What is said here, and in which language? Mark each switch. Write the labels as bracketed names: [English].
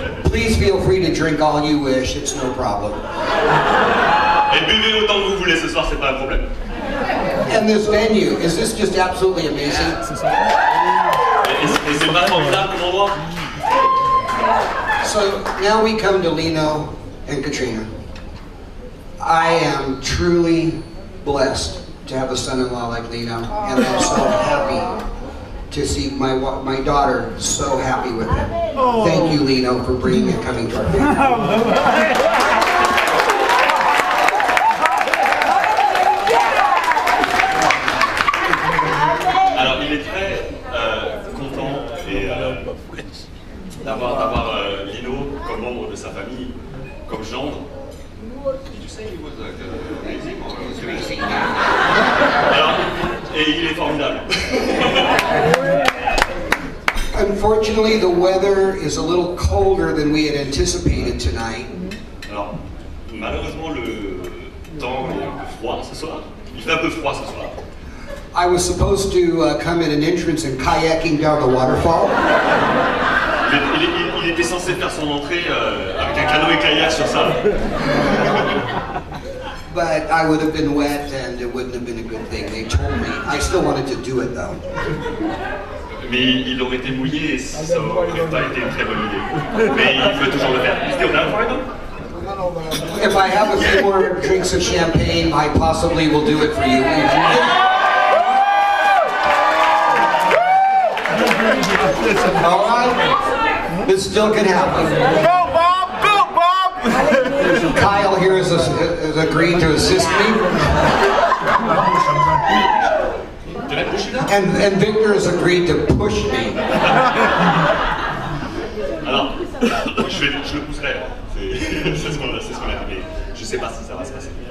[English] Please feel free to drink all you wish, it's no problem. [French] Et buvez autant que vous voulez ce soir, c'est pas un problème. [English] And this venue, is this just absolutely amazing? [French] Et c'est pas formidable comme endroit. [English] So now we come to Lino and Katrina. I am truly blessed to have a son-in-law like Lino, and I'm so happy to see my daughter so happy with him. Thank you, Lino, for bringing and coming to our family. [French] Alors il est très content et d'avoir Lino comme membre de sa famille, comme gendre. [English] Did you say he was amazing or amazing? [French] Alors, et il est formidable. [English] Unfortunately, the weather is a little colder than we had anticipated tonight. [French] Alors, malheureusement, le temps est un peu froid ce soir. Il fait un peu froid ce soir. [English] I was supposed to come in an entrance and kayaking down the waterfall. [French] Il était censé faire son entrée avec un canoë-kayak sur ça. [English] But I would have been wet and it wouldn't have been a good thing. They told me. I still wanted to do it though. [French] mais il aurait été mouillé et ça aurait pas été une très bonne idée. Mais il veut toujours le faire. [English] Still down for it? If I have a few more drinks of champagne, I possibly will do it for you. All right? This still can happen. Go, Bob! Go, Bob! Kyle here has agreed to assist me. Did I push you down? And Victor has agreed to push me. [French] Alors, je le pousserai. C'est ce qu'on a fait, mais je sais pas si ça va se passer.